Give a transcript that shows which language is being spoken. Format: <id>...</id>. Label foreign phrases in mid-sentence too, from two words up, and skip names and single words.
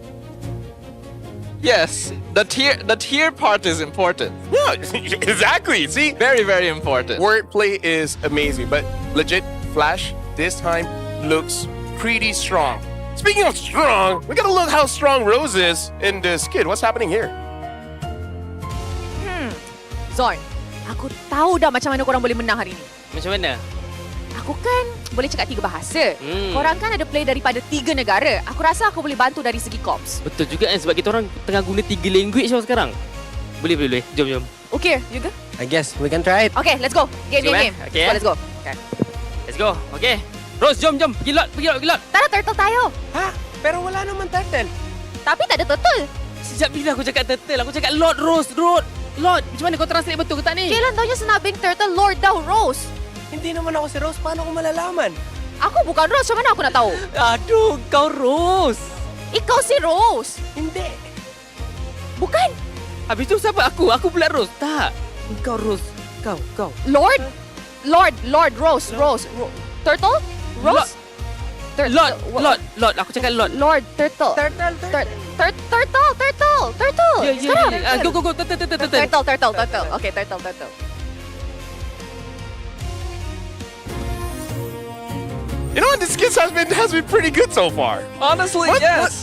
<en>Yes, the tier part is important. Yeah, exactly. See, very, very important. Wordplay is amazing, but legit, Flash this time looks pretty strong. Speaking of strong, we gotta look how strong Rose is in this kid. What's happening here?</en> <ms>Zon, aku tahu dah macam mana korang boleh menang hari ni. Macam mana? Aku kan boleh cakap 3 bahasa. Korang kan ada play daripada 3 negara. Aku rasa aku boleh bantu dari segi comms. Betul juga kan, sebab kita orang tengah guna 3 language sekarang. Boleh. Jom.</ms> <en>Okay, you go? I guess we can try it. Okay, let's go. Game. Okay. Let's go. Okay. Let's go. Okay. Rose,</en> <ms>jom. Pergi lot.</ms> <tl>Tara turtle tayo. Ha? Pero wala naman turtle.</tl> <ms>Tapi tak ada turtle. Sejak bila aku cakap turtle? Aku cakap Lord Rose. Lord. Macam mana kau translate betul ke tak ni?</ms> <tl>Kailan taunya sinabing turtle Lord daw, Rose? Hindi naman ako si Rose. Paano ko malalaman?</tl> <ms>Aku bukan Rose. Macam mana aku nak tahu? Aduh, kau Rose.</ms> <tl>Ikaw si Rose. Hindi.</tl> <ms>Bukan. Habis tu siapa aku? Aku pula Rose. Tak. Kau Rose. Kau. Lord, Rose. Turtle? Rose? Lord. Aku cakap Lord. Lord, turtle. Turtle. Sekarang. Go. Turtle. Okay, turtle.</ms> <en>You know what? This skit has been pretty good so far. Honestly, yes.</en>